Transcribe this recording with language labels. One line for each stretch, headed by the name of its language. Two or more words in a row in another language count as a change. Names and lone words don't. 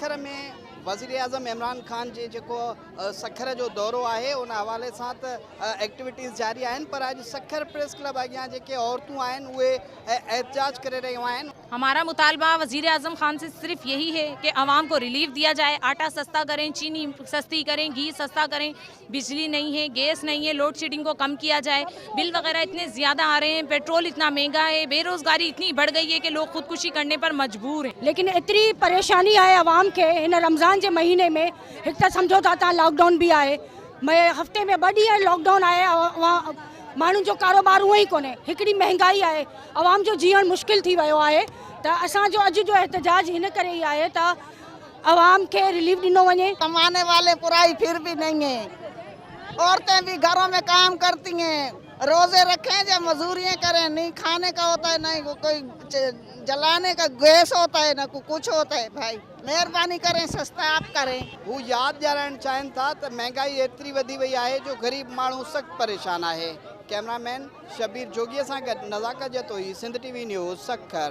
Sindhi: सखर में वज़ीर आज़म इमरान ख़ान जे जेको सखर जो दौरो आहे उन हवाले सां त एक्टिविटीज़ जारी आहिनि, पर अॼु सखर प्रेस क्लब अॻियां जेके औरतूं आहिनि उहे एहतजाज करे रहियूं आहिनि।
Urdu: ہمارا مطالبہ وزیر اعظم خان سے صرف یہی ہے کہ عوام کو ریلیف دیا جائے، آٹا سستا کریں، چینی سستی کریں، گھی سستا کریں، بجلی نہیں ہے، گیس نہیں ہے,
English: load shedding
Urdu: کو کم کیا جائے، بل وغیرہ اتنے زیادہ آ رہے ہیں، پیٹرول اتنا مہنگا ہے، بے روزگاری اتنی بڑھ گئی ہے کہ لوگ خودکشی کرنے پر مجبور ہیں.
Sindhi: लेकिन एतरी परेशानी आहे आवाम के इन रमज़ान जे महीने में।
Urdu: ایک تو سمجھو
Sindhi: था लॉकडाउन भी आहे,
Urdu: میں ہفتے میں
Sindhi: 2 ॾींहं लॉकडाउन आहे, माण्हुनि जो कारोबार उहो ई कोन्हे, हिकिड़ी महंगाई आहे, आवाम जो जीअण मुश्किल थी वियो आहे। त असांजो अॼु जो एहतजाज हिन करे ई आहे त आवाम के रिलीफ ॾिनो वञे।
Urdu: کمانے والے پورائی پھر بھی نہیں ہے، عورتیں بھی گھروں میں کام کرتی ہیں، روزے رکھیں یا مزدوریاں کریں، نہیں کھانے کا ہوتا ہے، نہیں کوئی جلانے کا گیس ہوتا ہے، نہ کچھ ہوتا ہے. بھائی مہربانی کریں، سستا آپ کریں.
Sindhi: हू यादि ॾियाराइण चाहिनि था त महांगाई एतिरी वधी वई आहे जो ग़रीब माण्हू सख़्तु परेशान आहे। कैमरामैन शबीर जोगीअ सां गॾु नज़ाकत जतोई, सिंध टीवी न्यूज़, सखर।